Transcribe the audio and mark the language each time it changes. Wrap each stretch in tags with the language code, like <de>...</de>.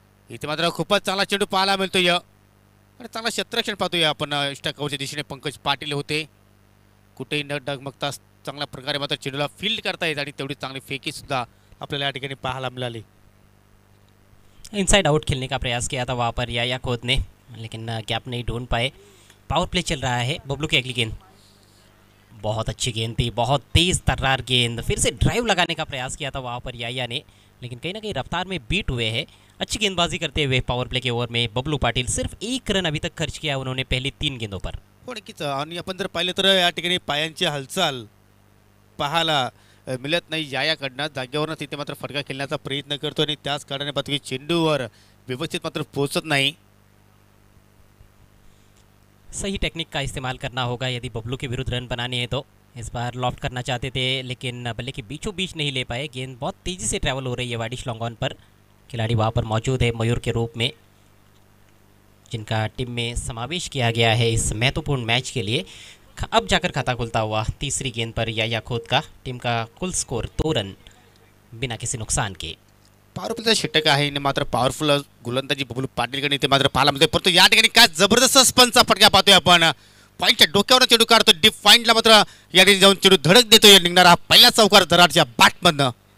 <mr>इथे मात्र खूपच चांगला चेंडू पाहायला मिळतोय आणि चांगला क्षेत्ररक्षण पाहतोय आपण। इष्टाकवरच्या दिशेने पंकज पाटील होते कुठेही न डगमगता चांगल्या प्रकारे मात्र चेंडूला फील्ड करता येत आणि तेवढी चांगली फेकी सुद्धा आपल्याला या ठिकाणी पाहायला मिळाली।</mr> <hi>इनसाइड आउट खेलने का प्रयास किया था वहाँ पर याया खोत ने लेकिन गैप नहीं ढूंढ पाए। पावर प्ले चल रहा है। बबलू की अगली गेंद बहुत अच्छी गेंद थी, बहुत तेज़ तर्रार गेंद। फिर से ड्राइव लगाने का प्रयास किया था वहाँ पर याया ने लेकिन कहीं ना कहीं रफ्तार में बीट हुए हैं। अच्छी गेंदबाजी करते हुए पावर प्ले के ओवर में बबलू पाटिल सिर्फ 1 रन अभी तक खर्च किया उन्होंने पहली 3 गेंदों पर।</hi> <mr>हो नक्कीच आणि आपण जर पाहिलं तर या ठिकाणी पायांची हालचाल पाहायला मिळत नाही यायाकडनं। जागेवरनं तिथे मात्र फटका खेळण्याचा प्रयत्न करतो आणि त्याच कारणाने पत्की चेंडूवर व्यवस्थित मात्र पोहोचत नहीं।</mr> <hi>सही टेक्निक का इस्तेमाल करना होगा यदि बबलू के विरुद्ध रन बनाने हैं तो। इस बार लॉफ्ट करना चाहते थे लेकिन बल्ले के बीचों बीच नहीं ले पाए। गेंद बहुत तेज़ी से ट्रैवल हो रही है वाडिश लॉन्ग ऑन पर। खिलाड़ी वहाँ पर मौजूद है मयूर के रूप में जिनका टीम में समावेश किया गया है इस महत्वपूर्ण मैच के लिए। अब जाकर खाता खुलता हुआ तीसरी गेंद पर याया खोत का। टीम का कुल स्कोर 2 रन बिना किसी नुकसान के।</hi> <mr>पॉवरफुल षटक आहे मात्र पॉवरफुल गोलंदाजी बबलू पाटीलकडे ते मात्र पाहायला मिळते परंतु या ठिकाणी काय जबरदस्त स्पनचा फटका पाहतोय आपण। पॉईंटच्या डोक्यावर चेंडू काढतो डीप पॉईंटला मात्र या ठिकाणी जाऊन चेंडू धडक देतोय निघणारा पहिला चौकार दरारच्या बॅटमधनं।</mr>